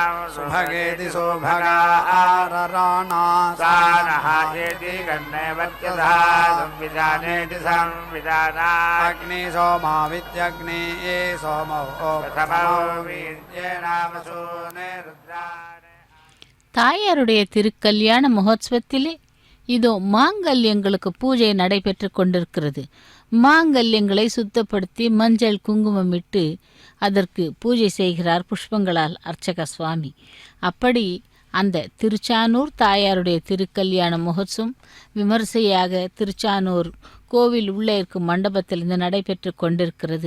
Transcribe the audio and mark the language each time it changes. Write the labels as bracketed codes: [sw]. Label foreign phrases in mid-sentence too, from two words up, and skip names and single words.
[sa] सुभगेति सुभगा आरराणा सा नः चेति गन्धवत्यथा संविधानेति संविधाना अग्नि सोमावित्यग्नि सोमो प्रथमो वीर्येण वसूने रुद्राणे [ta] தாயாருடைய திருக்கல்யாண மகோத்சவத்திலே இதோ மாங்கல்யங்களுக்கு பூஜை நடைபெற்று கொண்டிருக்கிறது. மாங்கல்யங்களை சுத்தப்படுத்தி மஞ்சள் குங்குமம் இட்டு அதற்கு பூஜை செய்கிறார் புஷ்பங்களால் அர்ச்சக சுவாமி. அப்படி அந்த திருச்சானூர் தாயாருடைய திருக்கல்யாண மகோத்சவம் விமர்சையாக திருச்சானூர் கோவில் உள்ளே இருக்கும் மண்டபத்தில் இருந்து நடைபெற்று கொண்டிருக்கிறது.